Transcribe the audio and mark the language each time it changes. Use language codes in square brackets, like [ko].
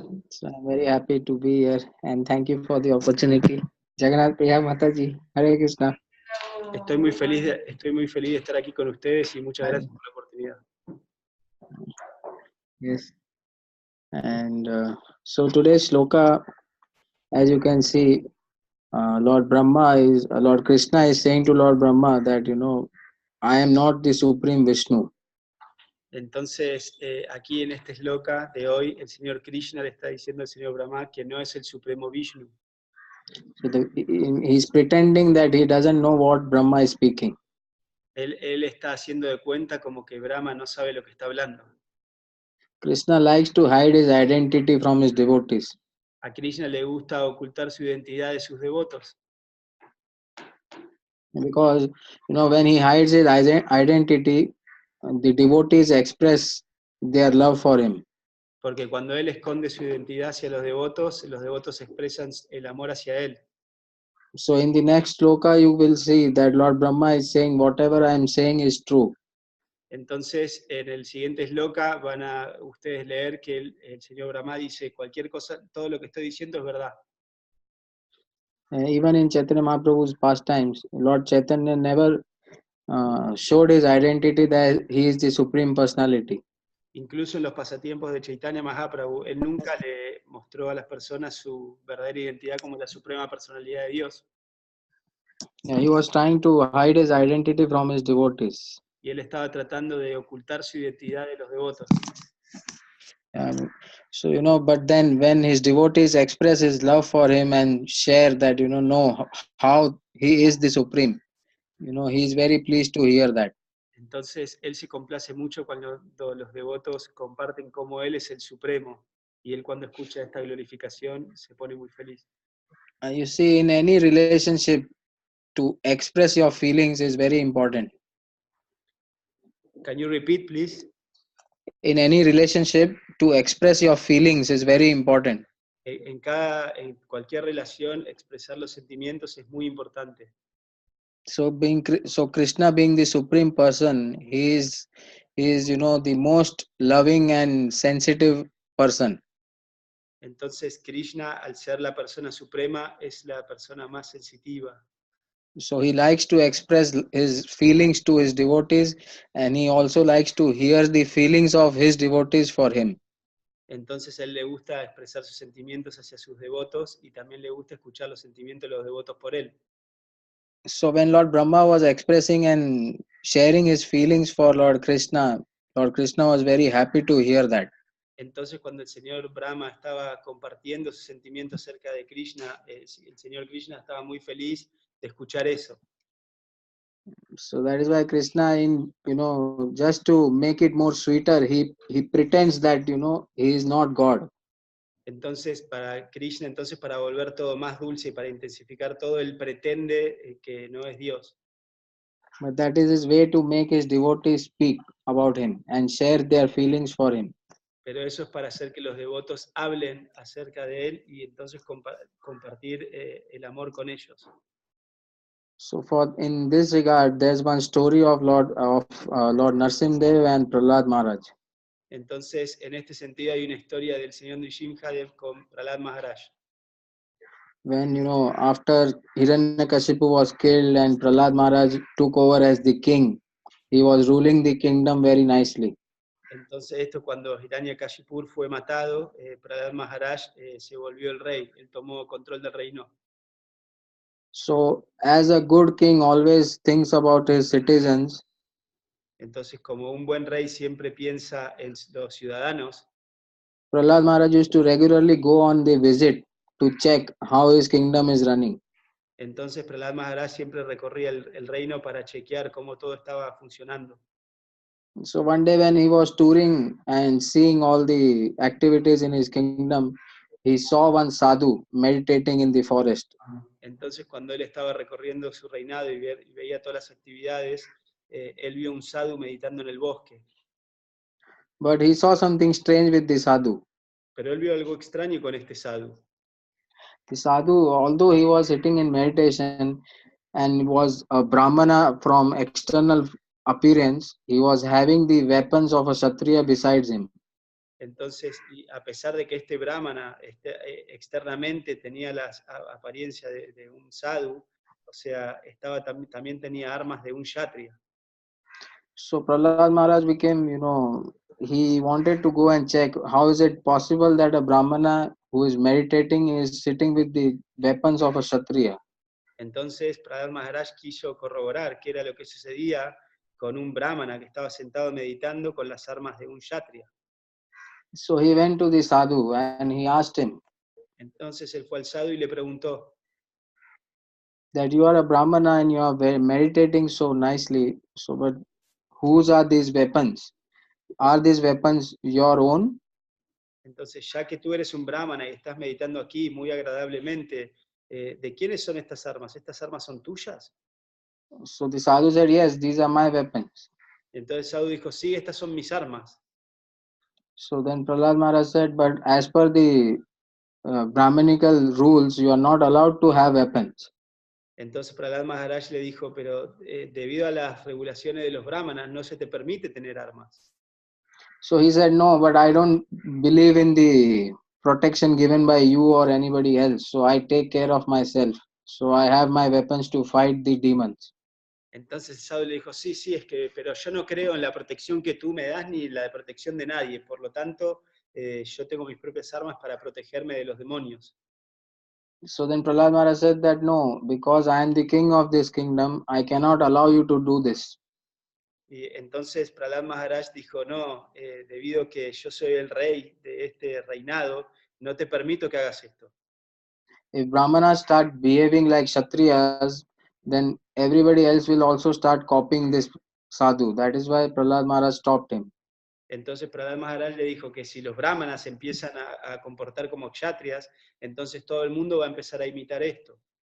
[en] So I'm very happy to be here and thank you for the opportunity. Jagannath Priya Mataji. Hare Krishna. [es] Estoy muy feliz de estar aquí con ustedes y muchas gracias por la oportunidad. [en] Yes. And so today's shloka, as you can see, Lord Krishna is saying to Lord Brahma that, I am not the Supreme Vishnu. [es] Entonces, aquí en este shloka de hoy, el Señor Krishna le está diciendo al Señor Brahma que no es el Supremo Vishnu. [en] So he's pretending that he doesn't know what Brahma is speaking. [es] Él está haciendo de cuenta como que Brahma no sabe lo que está hablando. [en] Krishna likes to hide his identity from his devotees. [es] A Krishna le gusta ocultar su identidad de sus devotos. [en] Because, when he hides his identity, the devotees express their love for him. [es] Porque cuando él esconde su identidad hacia los devotos expresan el amor hacia él. [en] So in the next shloka, you will see that Lord Brahma is saying, whatever I am saying is true. [es] Entonces, en el siguiente shloka van a ustedes leer que el Señor Brahma dice, cualquier cosa, todo lo que estoy diciendo es verdad. [en] Even in Chaitanya Mahaprabhu's pastimes, Lord Chaitanya never showed his identity that he is the Supreme Personality. [es] Incluso en los pasatiempos de Chaitanya Mahaprabhu, él nunca le mostró a las personas su verdadera identidad como la suprema personalidad de Dios. [en] He was trying to hide his identity from his devotees. [es] Y él estaba tratando de ocultar su identidad de los devotos. [en] So, but then when his devotees express his love for him and share that, know how he is the Supreme, he is very pleased to hear that. [es] Entonces, él se complace mucho cuando los devotos comparten cómo él es el supremo. Y él cuando escucha esta glorificación se pone muy feliz. [en] You see, in any relationship, to express your feelings is very important. Can you repeat, please? In any relationship, to express your feelings is very important. [es] En cualquier relación, expresar los sentimientos es muy importante. [en] So Krishna being the supreme person, he is the most loving and sensitive person. [es] Entonces Krishna, al ser la persona suprema, es la persona más sensitiva. [en] So he likes to express his feelings to his devotees, and he also likes to hear the feelings of his devotees for him. [es] Entonces a él le gusta expresar sus sentimientos hacia sus devotos y también le gusta escuchar los sentimientos de los devotos por él. [en] So when Lord Brahma was expressing and sharing his feelings for Lord Krishna was very happy to hear that. [es] Entonces cuando el señor Brahma estaba compartiendo sus sentimientos acerca de Krishna, el señor Krishna estaba muy feliz de escuchar eso. [en] So that is why Krishna, in just to make it more sweeter, he pretends that he is not God. [es] Entonces para Krishna, para volver todo más dulce y para intensificar todo, él pretende que no es Dios. [en] But that is his way to make his devotees speak about him and share their feelings for him. [es] Pero eso es para hacer que los devotos hablen acerca de él y entonces compartir el amor con ellos. [en] So for in this regard, there's one story of Lord Narsimdev and Prahlad Maharaj. [es] Entonces, en este sentido hay una historia del señor Nrsimhadev con Prahlad Maharaj. [en] When after Hiranyakashipu was killed and Prahlad Maharaj took over as the king, he was ruling the kingdom very nicely. [es] Entonces, esto cuando Hiranyakashipu fue matado, Prahlad Maharaj se volvió el rey, él tomó control del reino. [en] So, as a good king always thinks about his citizens, [es] Entonces, como un buen rey siempre piensa en los ciudadanos, [en] Prahlad Maharaj used to regularly go on the visit to check how his kingdom is running. [es] entonces Prahlad Maharaj siempre recorría el reino para chequear cómo todo estaba funcionando. [en] So one day when he was touring and seeing all the activities in his kingdom, he saw one sadhu meditating in the forest. [es] Entonces, cuando él estaba recorriendo su reinado y veía todas las actividades, él vio un sadhu meditando en el bosque. [en] But he saw something strange with the sadhu. [es] Pero él vio algo extraño con este sadhu. [en] The sadhu, although he was sitting in meditation and was a brahmana from external appearance, he was having the weapons of a kshatriya besides him. [es] Entonces, y a pesar de que este brahmana externamente tenía la apariencia de un sadhu, o sea, también tenía armas de un kshatriya. [en] So Prahlad Maharaj became, he wanted to go and check how is it possible that a brahmana who is meditating is sitting with the weapons of a kshatriya. [es] Entonces, Prahlad Maharaj quiso corroborar qué era lo que sucedía con un brahmana que estaba sentado meditando con las armas de un kshatriya. [en] So he went to the sadhu and he asked him [es] Entonces él fue al sadhu y le preguntó, [en] that you are a brahmana and you are meditating so nicely. So, but whose are these weapons? Are these weapons your own? [es] entonces ya que tú eres un brahmana y estás meditando aquí muy agradablemente, ¿de quiénes son estas armas? ¿Estas armas son tuyas? [en] So the sadhu said, yes, these are my weapons. [es] Entonces el sadhu dijo, sí, estas son mis armas. [en] So then Prahlad Maharaj said, but as per the Brahmanical rules, you are not allowed to have weapons. [es] Entonces Prahlad Maharaj le dijo, pero debido a las regulaciones de los brahmanas no se te permite tener armas. [en] So he said, no, but I don't believe in the protection given by you or anybody else. So I take care of myself. So I have my weapons to fight the demons. [es] Entonces el sadhu le dijo, sí, pero yo no creo en la protección que tú me das ni la protección de nadie. Por lo tanto, yo tengo mis propias armas para protegerme de los demonios. [en] So then Prahlad Maharaj said that no, because I am the king of this kingdom, I cannot allow you to do this. [es] Y entonces Prahlad Maharaj dijo, no, debido a que yo soy el rey de este reinado, no te permito que hagas esto. [en] If Brahmanas start behaving like Kshatriyas, then everybody else will also start copying this sadhu. That is why Prahlad Maharaj stopped him. [es] Entonces Prahlad Maharaj le dijo que si los brahmanas empiezan a comportar como kshatriyas, entonces todo el mundo va a empezar a imitar esto.